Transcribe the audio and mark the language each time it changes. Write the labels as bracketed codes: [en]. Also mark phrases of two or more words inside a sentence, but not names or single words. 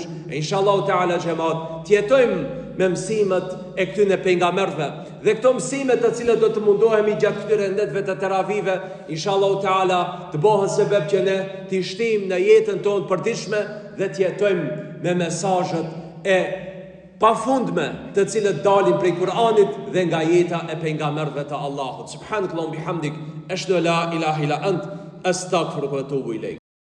[sq] E [ar] إن شاء الله تعالى [sq] xhamat, të jetojmë me mësimet e këtyre pejgamberëve dhe këto mësime të cilat do të mundohemi gjatë këtyre ndetëve të teravive, [ar] إن شاء الله تعالى [sq] të bëhen sebeb që ne të shtim në jetën tonë të përditshme dhe të jetojmë me mesazhet e pafundme të cilët dalin prej Kur'anit dhe nga jeta e pejgamberëve të Allahut. [ar] سبحانك اللهم وبحمدك أشهد أن لا إله إلا أنت أستغفرك وأتوب إليك.